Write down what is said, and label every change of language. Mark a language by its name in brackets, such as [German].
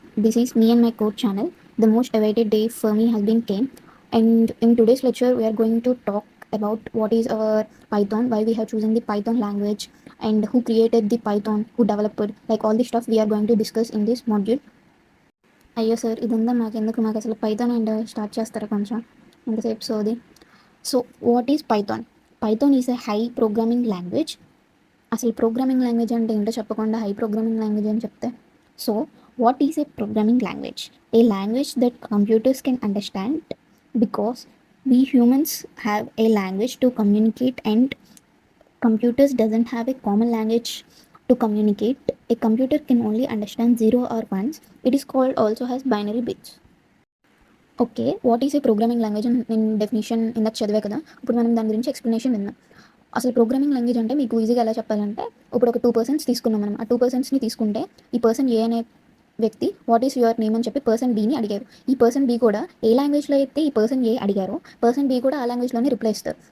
[English] This is me and my code channel. The most awaited day for me has been came, and in today's lecture we are going to talk about what is our Python, why we have chosen the Python language, and who created the Python, who developed, like all the stuff we are going to discuss in this module. [Telugu] అయ్యో sir ఇదంతా మాకు అసలు Python and start చేస్తారా కొంచెం ఎంతసేపు సోది. [English] So what is Python? Python is a high programming language. [Telugu] అసలు programming language అంటే ఏంటో చెప్పకుండా హై ప్రోగ్రామింగ్ లాంగ్వేజ్ అని చెప్తే, so [English] what is a programming language? A language that computers can understand, because we humans have a language to communicate and computers doesn't have a common language to communicate. A computer can only understand 0 or 1s. It is called also has binary bits. [Telugu] Okay, [English] what is a programming language [Telugu] అని నేను definition ఇందాక చదివే కదా, ఇప్పుడు మనం దాని గురించి explanation విన్నాం. అసలు ప్రోగ్రామింగ్ లాంగ్వేజ్ అంటే మీకు ఈజీగా ఎలా చెప్పాలంటే, ఇప్పుడు ఒక 2 పర్సన్స్ తీసుకున్నాం మనం. ఆ 2 పర్సన్స్ని తీసుకుంటే ఈ పర్సన్ ఏ అనే వ్యక్తి [English] what is your name [Telugu] అని చెప్పి పర్సన్ బీని అడిగారు. ఈ పర్సన్ బీ కూడా ఏ లాంగ్వేజ్లో అయితే ఈ పర్సన్ ఏ అడిగారో పర్సన్ బీ కూడా ఆ లాంగ్వేజ్లోనే రిప్లై ఇస్తారు.